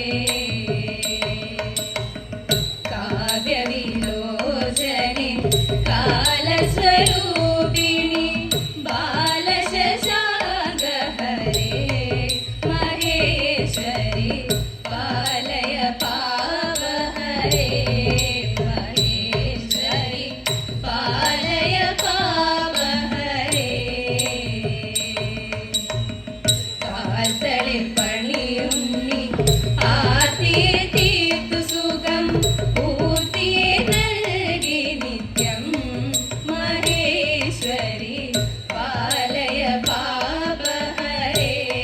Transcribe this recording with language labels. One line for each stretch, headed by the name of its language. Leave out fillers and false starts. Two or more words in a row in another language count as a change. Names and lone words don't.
Sanskrit: काव्यविलोचने कालस्वरूपिणि बालशशाङ्कहरे महेश्वरि पालय पावहरे महेश्वरि पालय पावहरे
Malayalam: കാൽത്തളിൽ പണിയുണ്ണി ആർത്തിയെ തീർത്തു സുഖം പൂർത്തിയെ നൽകി നിത്യം
Sanskrit: മഹേശ്വരി പാലയ പാപഹരേ